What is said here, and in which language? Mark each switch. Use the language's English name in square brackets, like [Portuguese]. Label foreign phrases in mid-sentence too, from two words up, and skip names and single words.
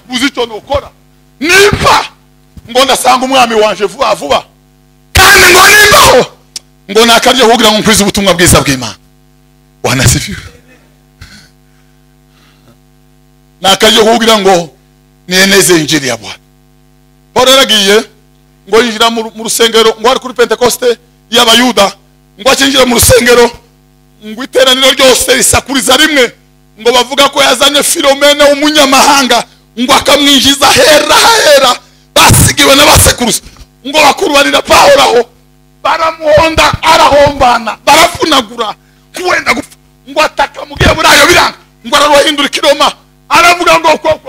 [Kinyarwanda] Uzi icyo nukora? Nimba ngo ndasanga umwami wanje vuba vuba, kandi ngo nimbaho ngo nakarye kugira ngo nkwize ubutumwa bwiza bw'Imana. [Swahili] Wanasifiwe. Nakarye kugira ngo nieneze injili ya Bwana. [Kinyarwanda] Pawulo yaragiye ngo yinjira mu rusengero, ngo ari kuri Pentekoste y'Abayuda, ngo akinjira mu rusengero, ngo iteraniro ryose risakuriza rimwe, ngo bavuga ko yazanye Filomene umunyamahanga, ngo akamwinjiza hera basigiwe n'abasekuruza ngo bakurubanira Pawulo aho baramuhonda arahombana barafunagura kuwenda gupfa ngo ataka mugiye burayo biranga ngo ararohindura ikiroma aravuga ngo